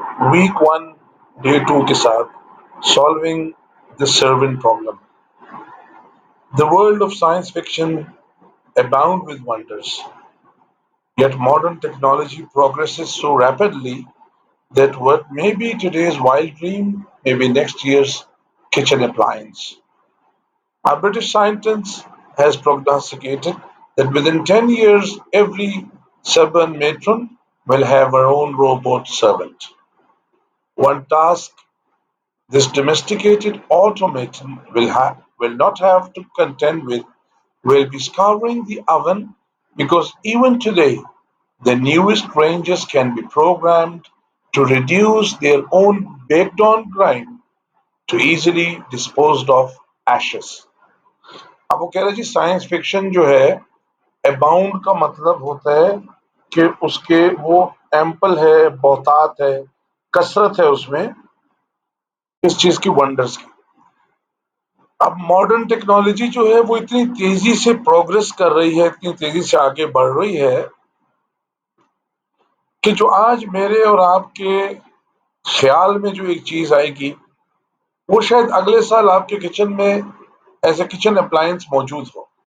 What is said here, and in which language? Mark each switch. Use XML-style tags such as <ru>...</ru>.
<en>week 1 day 2</en> <ur>کے ساتھ</ur> <en>Solving the servant problem. The world of science fiction abound with wonders, yet modern technology progresses so rapidly that what may be today's wild dream may be next year's kitchen appliance. A British scientist has prognosticated that within 10 years every suburban matron will have her own robot servant. One task this domesticated automaton will not have to contend with will be scouring the oven, because even today the newest ranges can be programmed to reduce their own baked on grind to easily disposed of ashes.</en> <ur>اب وہ کہہ رہے جی science fiction جو ہے اباؤنڈ کا مطلب ہوتا ہے کہ اس کے وہ ایمپل ہے، بہتات ہے، کثرت ہے اس میں اس چیز کی ونڈرز کی. اب ماڈرن ٹیکنالوجی جو ہے وہ اتنی تیزی سے پروگرس کر رہی ہے، اتنی تیزی سے آگے بڑھ رہی ہے کہ جو آج میرے اور آپ کے خیال میں جو ایک چیز آئے گی وہ شاید اگلے سال آپ کے کچن میں</ur> <en>as a kitchen appliance</en> <ur>موجود ہو.</ur>